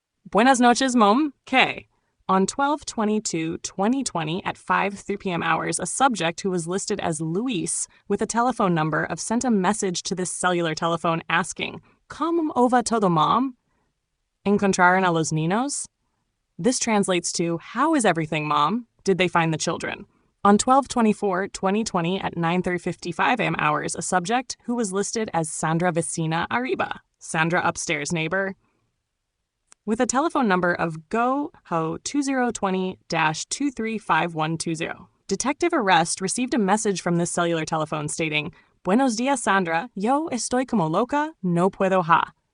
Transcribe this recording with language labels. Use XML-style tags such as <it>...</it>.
<es>Buenas noches,</es> <en>Mom.</en> <es>¿Qué?</es> <en>On 12/22/2020 at 5:03 p.m. hours, a subject who was listed as Luis with a telephone number sent a message to this cellular telephone asking,</en> <es>"¿Cómo va todo, Mom? ¿Encontraron a los niños?"</es> <en>This translates to, "How is everything, Mom? Did they find the children?" On 12/24/2020 at 9:55 a.m. hours, a subject who was listed as Sandra Vecina Arriba, Sandra upstairs neighbor, with a telephone number of GO-HO 2020-235120. Detective Arrest received a message from this cellular telephone stating,</en> <es>"Buenos dias, Sandra. Yo estoy como loca, no puedo ha."</es>